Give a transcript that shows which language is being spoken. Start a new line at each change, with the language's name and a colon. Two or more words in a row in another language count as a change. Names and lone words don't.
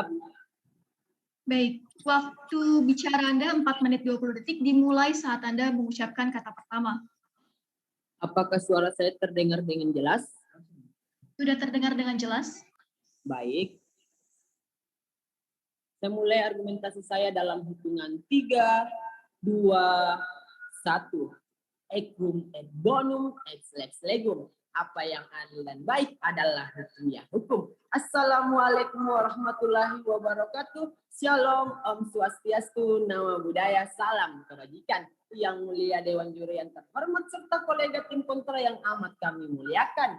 Indonesian: Baik, waktu bicara Anda 4 menit 20 detik dimulai saat Anda mengucapkan kata pertama. Apakah suara saya terdengar dengan jelas? Sudah terdengar dengan jelas? Baik. Saya mulai argumentasi saya dalam hitungan 3, 2, 1.
Latin: Equum et bonum ex lex legum.
Indonesian: Apa yang adil dan baik adalah hukumnya hukum.
Arabic: السلام عليكم ورحمة الله وبركاته.
Indonesian: Shalom, Om Swastiastu, Nama Budaya, Salam Kebajikan. Yang mulia Dewan Juri yang terhormat serta kolega tim kontra yang amat kami muliakan.